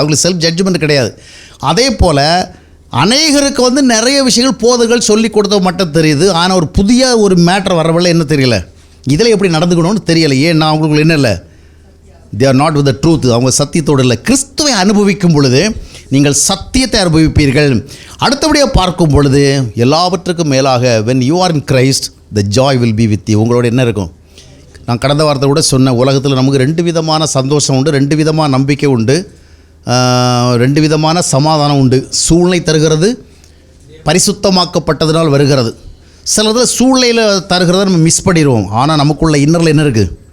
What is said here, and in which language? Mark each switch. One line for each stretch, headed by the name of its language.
Tamil: அவங்களுக்கு self judgement கிடையாது. அதே போல் அநேகருக்கு நிறைய விஷயங்கள் போதர்கள் சொல்லி கொடுத்த மட்டும் தெரியுது. ஆனால் ஒரு புதிய ஒரு மேட்டர் வரவில்லை, என்ன தெரியல, இதில் எப்படி நடந்துக்கணும்னு தெரியலை. ஏன்னா அவங்களுக்கு என்ன இல்லை?
English: They are not with the truth.
Tamil: அவங்க சத்தியத்தோடு இல்லை. கிறிஸ்துவை அனுபவிக்கும் பொழுது நீங்கள் சத்தியத்தை அனுபவிப்பீர்கள். அடுத்தபடியாக பார்க்கும் பொழுது எல்லாவற்றுக்கும் மேலாக
English: when you are in Christ the joy will be with you.
Tamil: உங்களோட என்ன இருக்கும்? நான் கடந்த வாரத்தை கூட சொன்னேன், உலகத்தில் நமக்கு 2 விதமான சந்தோஷம் உண்டு, 2 விதமான நம்பிக்கை உண்டு, 2 விதமான சமாதானம் உண்டு. சூழ்நிலை தருகிறது, பரிசுத்தமாக்கப்பட்டதுனால் வருகிறது. சிலதில் சூழ்நிலையில் தருகிறத நம்ம மிஸ் பண்ணிடுவோம். ஆனால் நமக்குள்ள இன்னரில் என்ன இருக்குது?